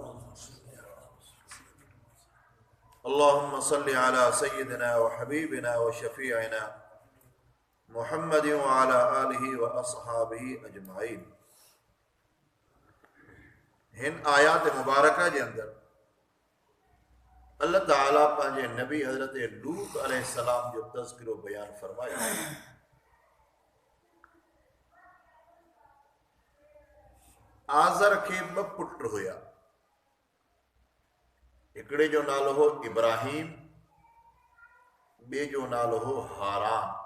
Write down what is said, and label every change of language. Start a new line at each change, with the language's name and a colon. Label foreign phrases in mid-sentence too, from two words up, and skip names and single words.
Arabic: اللهم صل على سيدنا وحبيبنا وشفيعنا محمد وعلى آله وأصحابه أجمعين.
Sindhi: हिन आयात मुबारका जे अंदर अल्लाह ताला पंहिंजे नबी हज़रत लूत अलैहिस्सलाम जो तज़किरो बयान फरमायो। आज़र खे ॿ पुट हुया, हिकिड़े जो नालो हो इब्राहिम, ॿिए जो नालो हो हारान।